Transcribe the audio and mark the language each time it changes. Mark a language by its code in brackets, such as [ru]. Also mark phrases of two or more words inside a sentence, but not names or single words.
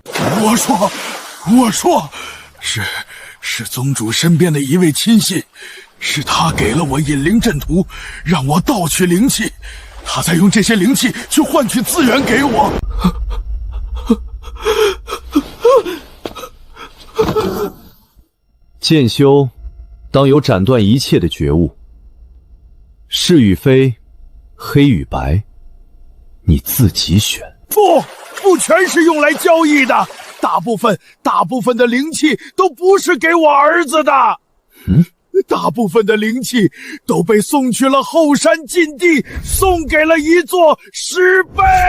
[zh] 我說，是宗主身邊的一位親信，是他給了我引靈陣圖，讓我盜取靈氣，他在用這些靈氣去換取資源給我。劍修當有斬斷一切的覺悟，是與非，黑與白，你自己選。不，不全是用来交易的，大部分的灵气都不是给我兒子的。大部分的灵气都被送去了後山禁地，送給了一座石碑。